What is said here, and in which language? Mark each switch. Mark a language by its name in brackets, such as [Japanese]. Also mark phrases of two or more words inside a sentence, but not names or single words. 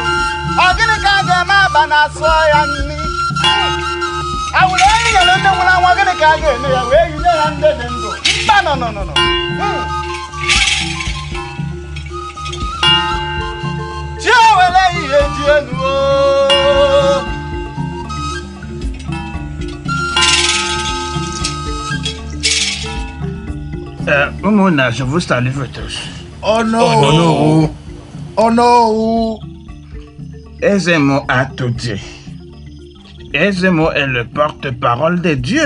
[Igbo] Ọ gịnị ka a ga-eme aba na asọ ya nni? Awụrụ onye nyere ndị nwụrụ anwụ gịnị ka a ga-eme ya wee yinye ya ndị dị ndụ? Mba nọ. Chi ewere ihe ji elu o. [French] Umuna, je vous salue tous. Oh non! Oh non! Oh non! Ezemo a tout dit. Ezemo est le porte-parole de Dieu.